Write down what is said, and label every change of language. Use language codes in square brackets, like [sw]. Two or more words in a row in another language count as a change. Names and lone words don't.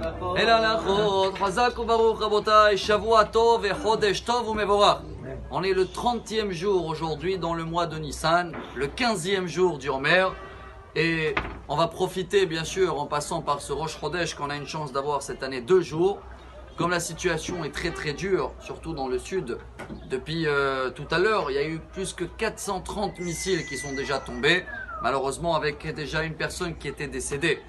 [he] אל הלכות, חזק וברוך רבותיי, שבוע טוב וחודש טוב ומבורך. [fr] On est le 30e jour aujourd'hui dans le mois de Nissan, le 15e jour du Homer. Et on va profiter bien sûr en passant par ce Rosh Chodesh qu'on a une chance d'avoir cette année 2 jours. Comme la situation est très très dure, surtout dans le sud, depuis tout à l'heure, il y a eu plus que 430 missiles qui sont déjà tombés, malheureusement avec déjà une personne qui était décédée.